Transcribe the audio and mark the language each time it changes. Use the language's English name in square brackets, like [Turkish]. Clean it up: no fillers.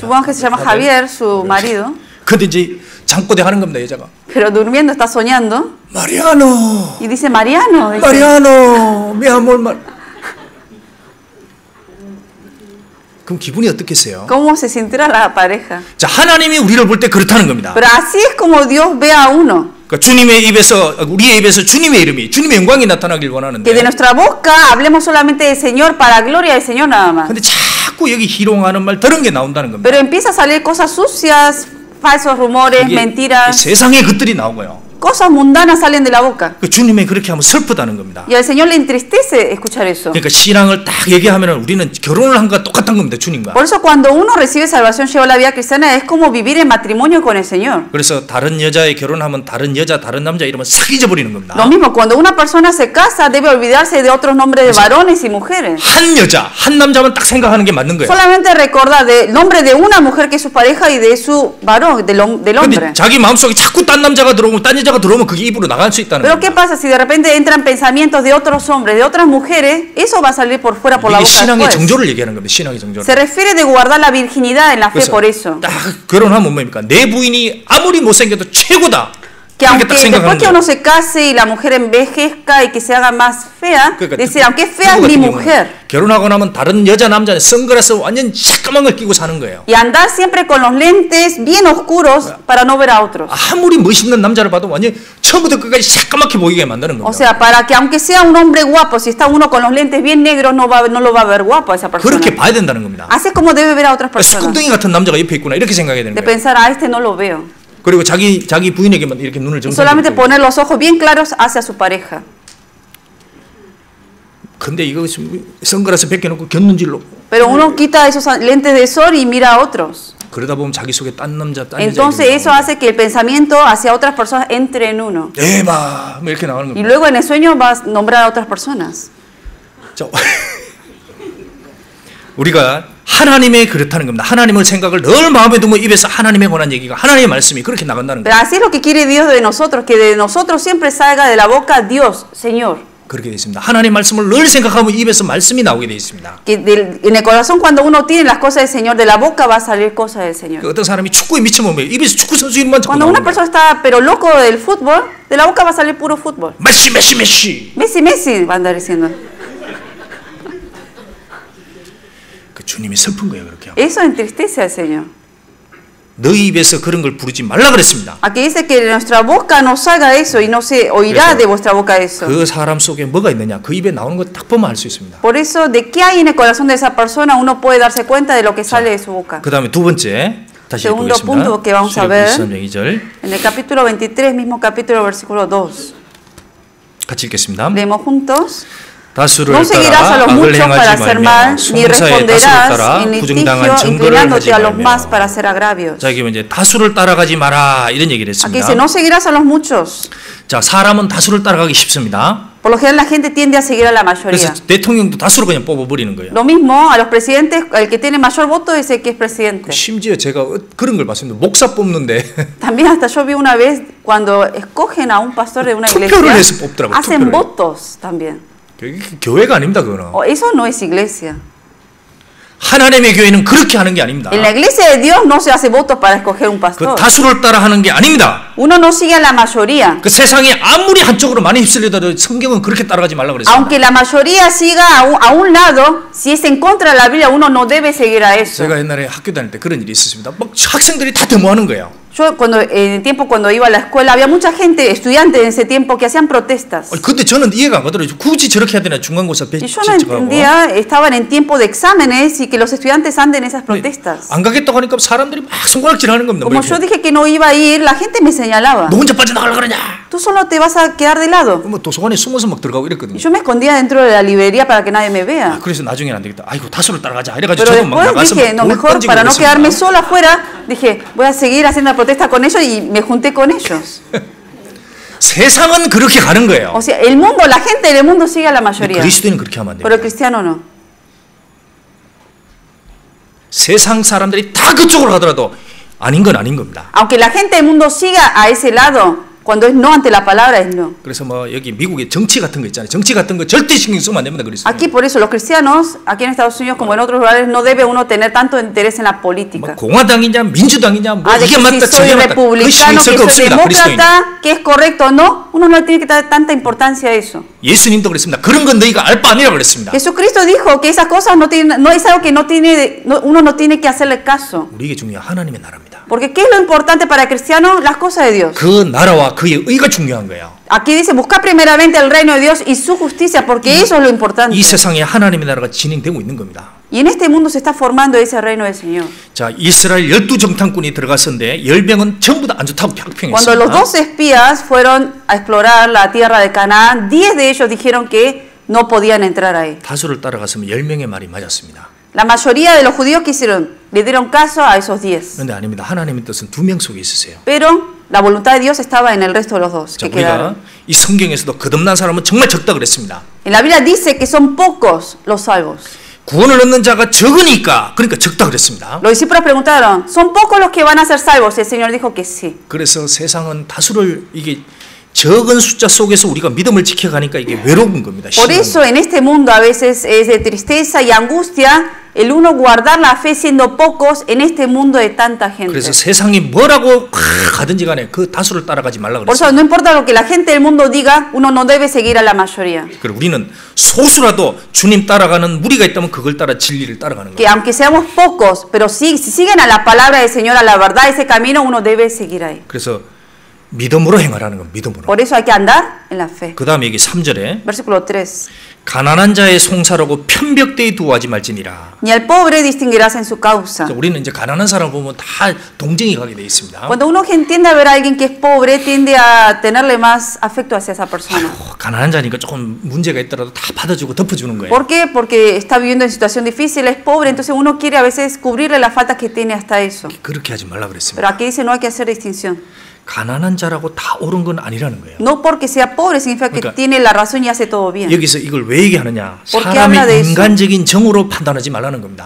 [Spanish] Supongamos que se llama Javier, su marido. [Korean] 근데 이제 잠꼬대 하는 겁니다, 여자가. [Spanish] Pero durmiendo está soñando. Mariano. Y dice Mariano. Dice. Mariano, mi amor. [Korean] 그럼 기분이 어떻겠어요? [Spanish] ¿Cómo se sentirá la pareja? [Korean] 자, 하나님이 우리를 볼 때 그렇다는 겁니다. [Spanish] Pero así es como Dios ve a uno. [Korean] 그러니까 주님의 입에서 우리의 입에서 주님의 이름이 주님의 영광이 나타나길 원하는데. [Spanish] Que de nuestra boca hablemos solamente del Señor para gloria del Señor nada más. [Korean] 근데 자꾸 여기 희롱하는 말 그런 게 나온다는 겁니다. [Spanish] Pero empieza a salir cosas sucias, falsos rumores, mentiras. [Korean] 세상의 것들이 나오고요. [Spanish] Cosas mundanas salen de la boca. [Korean] 그 주님이 그렇게 하면 슬프다는 겁니다. [Spanish] Y al Señor le entristece escuchar eso. [Korean] 그러니까 신앙을 딱 얘기하면 우리는 결혼을 한 것과 똑같은 겁니다, 주님과. [Spanish] Por eso cuando uno recibe salvación, lleva la vida cristiana, es como vivir en matrimonio con el Señor. [Korean] 그래서 다른 여자에 결혼하면 다른 여자, 다른 남자 이러면 싹 잊어버리는 겁니다. [Spanish] Lo mismo, cuando una persona se casa, debe olvidarse de otros nombres de varones y mujeres. [Korean] 한 여자, 한 남자만 딱 생각하는 게 맞는 거예요. [Spanish] Solamente recordar del nombre de una mujer que es su pareja y de su varón, del hombre. [Korean] 근데 자기 마음속에 자꾸 딴 남자가 들어오면 딴 여자가 들어오면 그게 입으로 나갈 수 있다는 [Spanish] Pero [Korean] 겁니다. [Spanish] ¿qué pasa si de repente entran pensamientos de otros hombres, de otras mujeres? Eso va a salir por fuera por la boca [Korean] 신앙의 [Spanish] después. [Korean] 정조를 얘기하는 겁니다. 신앙의 정조를. [Spanish] Se refiere de guardar la virginidad en la fe por eso. [Korean] 딱 결혼하면 뭡니까? 내 부인이 아무리 못생겨도 최고다. [Spanish] Que aunque después que uno se case y la mujer envejezca y que se haga más fea, decir, aunque es fea es mi mujer. [Korean] 결혼하고 나면 다른 여자 남자는 선글라스 완전 새까만 걸 끼고 사는 거예요. [Spanish] Y andar siempre con los lentes bien oscuros para no ver a otros. [Korean] 아무리 멋있는 남자를 봐도 완전 처음부터 끝까지 새까맣게 보이게 만드는 겁니다. [Spanish] O sea, para que aunque sea un hombre guapo, si está uno con los lentes bien negros, no lo va a ver guapo a esa persona. [Korean] 그렇게 봐야 된다는 겁니다. [Spanish] Así es como debe ver a otras personas. [Korean] 쑥둥이 같은 남자가 옆에 있구나 이렇게 생각해야 되는 [Spanish] De [Korean] 거예요. [Spanish] pensar, a este no lo veo. [Korean] 그리고 자기 부인에게만 이렇게 눈을 [Spanish] Y solamente poner los ojos bien claros hacia su pareja. [Korean] 근데 이거 선글라스 벗겨놓고 곁눈질로. [Spanish] Pero uno quita esos lentes de sol y mira a otros. [Korean] 그러다 보면 자기 속에 딴 남자, 딴 여자. [Spanish] Entonces eso hace que el pensamiento hacia otras personas entre en uno. [Korean] 에바 뭐 이렇게 나오는 겁니다. [Spanish] Y luego en el sueño vas a nombrar a otras personas. [Korean] 자, 우리가 하나님의 그렇다는 겁니다. 하나님의 생각을 늘 마음에 두면 입에서 하나님에 관한 얘기가 하나님의 말씀이 그렇게 나간다는 거예요. [Spanish] Pero así es lo que quiere Dios de nosotros, que de nosotros siempre salga de la boca Dios, Señor. [Korean] 그렇게 되어 있습니다. 하나님 말씀을 늘 생각하면 입에서 말씀이 나오게 되어 있습니다. [Spanish] Que en el corazón cuando uno tiene las cosas del Señor, de la boca va a salir cosas del Señor. [Korean] 어떤 사람이 축구에 미치면 입에서 축구 선수 이름만 자꾸 [Spanish] Cuando una persona está pero loco del fútbol, de la boca va a salir puro fútbol. [Korean] 메시 메시 메시. [Spanish] Messi Messi va a andar diciendo. [Korean] 그 주님이 슬픈 거예요, 그렇게. [Spanish] Eso entristece al Señor. [Korean] 너희 입에서 그런 걸 부르지 말라 그랬습니다. [Spanish] Aquí dice que de nuestra boca no salga eso y no se oirá de vuestra boca eso. [Korean] 그 사람 속에 뭐가 있느냐? 그 입에 나오는 거 딱 보면 알 수 있습니다. [Spanish] Por eso, de qué hay en el corazón de esa persona, uno puede darse cuenta de lo que sale de su boca. [Korean] 그다음에 두 번째 다시 [Spanish] Segundo [Korean] 읽어보겠습니다. [Spanish] punto que vamos a ver [Korean] 2절. [Spanish] en el capítulo 23, mismo capítulo, versículo 2. [Korean] 같이 읽겠습니다. [Spanish] Leemos juntos. No seguirás a los muchos para hacer mal, ni responderás en litigio inclinándote a los más para hacer agravios. [Korean] 자, 이게 이제 다수를 따라가지 마라 이런 얘기를 했습니다. [Spanish] Aquí dice, no seguirás a los muchos. [Korean] 자, 사람은 다수를 따라가기 쉽습니다. [Spanish] Por lo general la gente tiende a seguir a la mayoría. [Korean] 그래서 대통령도 다수로 그냥 뽑아버리는 거예요. [Spanish] Lo mismo a los presidentes, el que tiene mayor voto es el que es presidente. [Korean] 심지어 제가 그런 걸 봤습니다. 목사 뽑는데 [Spanish] También hasta yo vi una vez cuando escogen a un pastor de una iglesia, [Korean] 투표를 해서 뽑더라고요. [Spanish] hacen votos también. [Korean] 교회가 아닙니다, 그거는. [Spanish] Eso no es iglesia. [Korean] 하나님의 교회는 그렇게 하는 게 아닙니다. [Spanish] En la iglesia de Dios no se hace votos para escoger un pastor. [Korean] 그 다수를 따라 하는 게 아닙니다. [Spanish] Uno no sigue a la mayoría. [Korean] 그 세상이 아무리 한쪽으로 많이 휩쓸리더라도 성경은 그렇게 따라가지 말라 그랬습니다. [Spanish] Aunque la mayoría siga a un lado, si es en contra de la Biblia, uno no debe seguir a eso. [Korean] 제가 옛날에 학교 다닐 때 그런 일이 있었습니다. 막 학생들이 다 데모하는 거예요. [Spanish] Yo en el tiempo cuando iba a la escuela había mucha gente, estudiantes en ese tiempo que hacían protestas. [Korean] 근데 저는 이해가 안 가더라고요. 굳이 저렇게 해야 되나 중간고사 [Spanish] Y yo no entendía, estaban en tiempo de exámenes y que los estudiantes anden en esas protestas. [Korean] 안 가겠다고 하니까 사람들이 막 손가락질하는 겁니다. [Spanish] Como yo dije que no iba a ir, la gente me señalaba. [Korean] 너 혼자 빠져나가려고 그러냐? [Spanish] Tú solo te vas a quedar de lado. [Korean] 뭐 도서관에 숨어서 막 들어가고 이랬거든요. [Spanish] Y yo me escondía dentro de la librería para que nadie me vea. [Korean] 그래서 나중에는 안 되겠다. 아이고 다수를 따라가자. 이래가지고 [Spanish] Pero [Korean] 저도 막 [Spanish] después [Korean] 나가서 [Spanish] dije, no, mejor para no quedarme sola afuera, dije, voy a seguir haciendo la protesta con ellos y me junté con ellos. [Korean] 세상은 그렇게 가는 거예요. [Spanish] O sea, el mundo, la gente del mundo sigue a la mayoría. [Korean] 그리스도인은 그렇게 하면 안 돼요. [Spanish] Pero el cristiano no. [Korean] 세상 사람들이 다 그쪽으로 가더라도 아닌 건 아닌 겁니다. [Spanish] Aunque la gente del mundo siga a ese lado, cuando es no ante la palabra es no. [Korean] 그래서 뭐 여기 미국에 정치 같은 거 있잖아요. 정치 같은 거 절대 신경 쓰면 안 됩니다. 그리스도. [Spanish] Aquí por eso los cristianos, aquí en Estados Unidos como en otros lugares, no debe uno tener tanto interés en la política. [Korean] 뭐 공화당이냐 민주당이냐 뭐 [Spanish] de [Korean] 이게 맞다 [Spanish] si soy [Korean] 저게 맞다. [Spanish] republicano, que soy demócrata, que es correcto o no, uno no tiene que dar tanta importancia a eso. [Korean] 예수님도 그랬습니다. 그런 건 너희가 알 바 아니라고 그랬습니다. [Spanish] Jesucristo dijo que esas cosas no es algo que uno no tiene que hacerle caso. [Korean] 우리에게 중요한 하나님의 나라입니다. [Spanish] Porque ¿qué es lo importante para el cristiano? Las cosas de Dios. [Korean] 그 나라와 그의 의가 중요한 거예요. [Spanish] Aquí dice buscar primeramente el reino de Dios y su justicia, porque eso es lo importante. [Korean] 이 세상에 하나님의 나라가 진행되고 있는 겁니다. [Spanish] Y en este mundo se está formando ese reino del Señor. [Korean] 자, 이스라엘 12정탐꾼이 들어갔었는데 10명은 전부 다 안 좋다고 [Spanish] Cuando [Korean] 평평했습니다. [Spanish] los 12 espías fueron a explorar la tierra de Canaán, 10 de ellos dijeron que no podían entrar ahí. [Korean] 다수를 따라갔으면 10명의 말이 맞았습니다. [Spanish] La mayoría de los judíos que hicieron, le dieron caso a esos 10. [Korean] 그런데 아닙니다. 하나님의 뜻은 2명 속에 있으세요. [Spanish] Pero la voluntad de Dios estaba en el resto de los dos [Korean] 자, [Spanish] que quedaron. [Korean] 우리가 이 성경에서도 거듭난 사람은 정말 적다 그랬습니다. [Spanish] En la Biblia dice que son pocos los salvos. [Korean] 구원을 얻는 자가 적으니까 그러니까 적다 그랬습니다. [Spanish] Los discípulos preguntaron, ¿son pocos los que van a ser salvos? Y el Señor dijo que sí. [Korean] 그래서 세상은 다수를 이게 적은 숫자 속에서 우리가 믿음을 지켜가니까 이게 외로운 겁니다. [Spanish] Por eso en este mundo a veces es de tristeza y angustia el uno guardar la fe siendo pocos en este mundo de tanta gente. [Korean] 그래서 세상이 뭐라고 가든지 간에 그 다수를 따라가지 말라 [Spanish] Por eso [Korean] 그랬어요. [Spanish] no importa lo que la gente del mundo diga, uno no debe seguir a la mayoría. [Korean] 그리고 우리는 소수라도 주님 따라가는 무리가 있다면 그걸 따라 진리를 따라가는 [Spanish] Que [Korean] 거예요. [Spanish] aunque seamos pocos, pero si siguen a la palabra del Señor, a la verdad, ese camino, uno debe seguir ahí. [Korean] 그래서 믿음으로 행하라는 건 믿음으로. [Spanish] Por eso hay que andar en la fe. [Korean] 그 다음에 여기 3절에 [Spanish] Versículo 3. [Korean] 가난한 자의 송사라고 편벽되이 두어하지 말지니라. [Spanish] Ni al pobre distinguirás en su causa. [Korean] 우리는 이제 가난한 사람 보면 다 동정이 가게 돼 있습니다. [Spanish] Cuando uno tiende a ver a alguien que es pobre, tiende a tenerle más afecto hacia esa persona. [Korean] 가난한 자니까 조금 문제가 있더라도 다 받아주고 덮어주는 거예요. [Spanish] ¿Por qué? Porque está viviendo en situación difícil, es pobre, entonces uno quiere a veces cubrirle las faltas que tiene hasta eso. [Korean] 그렇게 하지 말라 그랬습니다. [Spanish] Pero aquí dice no hay que hacer distinción. [Korean] 가난한 자라고 다 옳은 건 아니라는 거예요. [Spanish] No porque sea pobre significa que tiene la razón y hace todo bien. [Korean] 여기서 이걸 왜 얘기하느냐? [Spanish] ¿Por qué habla de [Korean] 사람의 [Spanish] eso? [Korean] 인간적인 정으로 판단하지 말라는 겁니다.